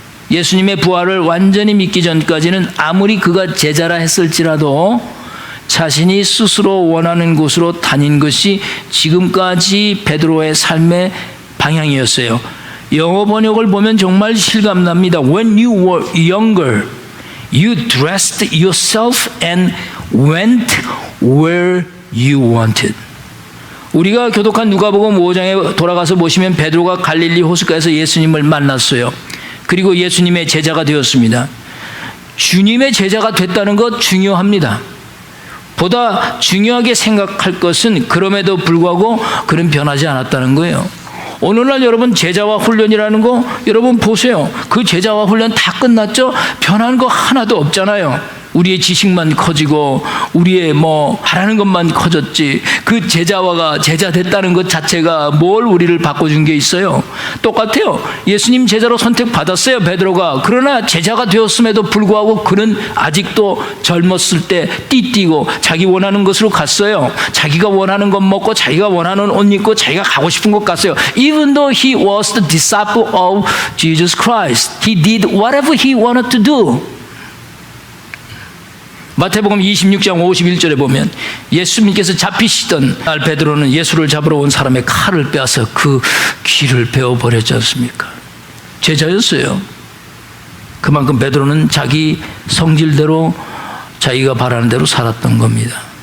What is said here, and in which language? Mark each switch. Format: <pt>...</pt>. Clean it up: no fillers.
<ko>예수님의 부활을 완전히 믿기 전까지는 아무리 그가 제자라 했을지라도 자신이 스스로 원하는 곳으로 다닌 것이 지금까지 베드로의 삶의 방향이었어요. 영어 번역을 보면 정말 실감납니다.</ko> <en>When you were younger, you dressed yourself and went where you wanted.</en> <ko>우리가 교독한 누가복음 5장에 돌아가서 보시면 베드로가 갈릴리 호숫가에서 예수님을 만났어요. 그리고 예수님의 제자가 되었습니다. 주님의 제자가 됐다는 것 중요합니다. 보다 중요하게 생각할 것은 그럼에도 불구하고 그는 변하지 않았다는 거예요. 오늘날 여러분 제자와 훈련이라는 거 여러분 보세요. 그 제자와 훈련 다 끝났죠? 변한 거 하나도 없잖아요. 우리의 지식만 커지고 우리의 하라는 것만 커졌지 그 제자와가 제자 됐다는 것 자체가 뭘 우리를 바꿔준 게 있어요? 똑같아요. 예수님 제자로 선택받았어요, 베드로가. 그러나 제자가 되었음에도 불구하고 그는 아직도 젊었을 때 띠뛰고 자기 원하는 것으로 갔어요. 자기가 원하는 것 먹고 자기가 원하는 옷 입고 자기가 가고 싶은 곳 갔어요.</ko> <en>Even though he was the disciple of Jesus Christ, he did whatever he wanted to do.</en> <ko>마태복음 26장 51절에 보면 예수님께서 잡히시던 날 베드로는 예수를 잡으러 온 사람의 칼을 빼앗아 그 귀를 베어버렸지 않습니까? 제자였어요. 그만큼 베드로는 자기 성질대로 자기가 바라는 대로 살았던 겁니다.</ko>